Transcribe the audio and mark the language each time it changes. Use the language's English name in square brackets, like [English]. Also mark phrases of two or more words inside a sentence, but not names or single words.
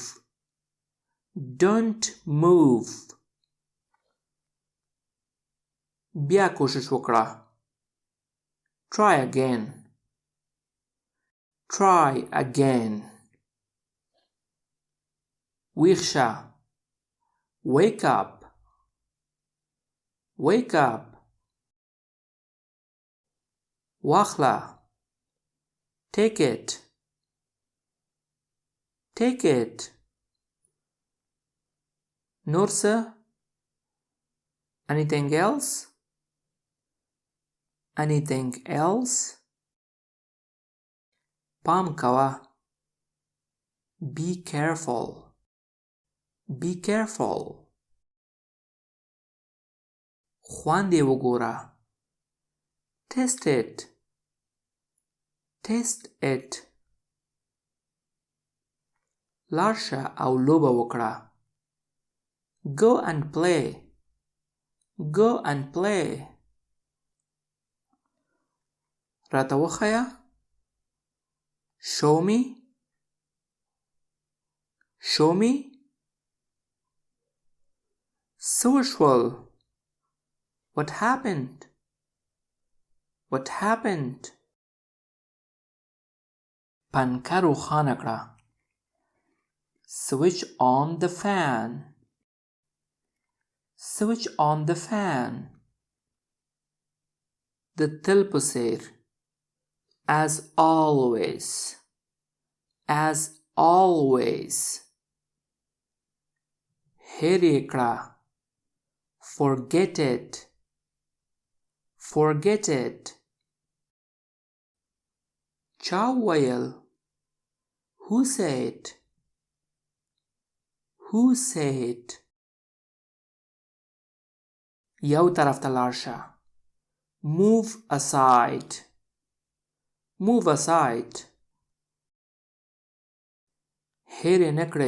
[English] Don't move. [Pashto] بیا کوشش وکړه. [English] Try again. Try again. [Pashto] ویښ شه. [English] Wake up. Wake up. واخله. Take it. Take it. [Pashto] نور څه؟ [English] Anything else? Anything else? [Pashto] پام کوه. [English] Be careful. Be careful. [Pashto] خوند یې وګوره. [English] Test it. Test it. [Pashto] لاړ شه او لوبه وکړه. [English] Go and play. Go and play. [Pashto] راته وښیه. [English] Show me. Show me. [Pashto] څه وشول؟ [English] What happened? What happened? [Pashto] پنکه روښانه کړه. [English] Switch on the fan. Switch on the fan. [Pashto] د تل په څیر. [English] As always. As always. [Pashto] هېر یې کړه. [English] Forget it. Forget it. [Pashto] چا وویل؟ [English] Who said? Who said? [Pashto] یو طرف ته لاړ شه. [English] Move aside. Move aside. [Pashto] هېر یې نه کړې.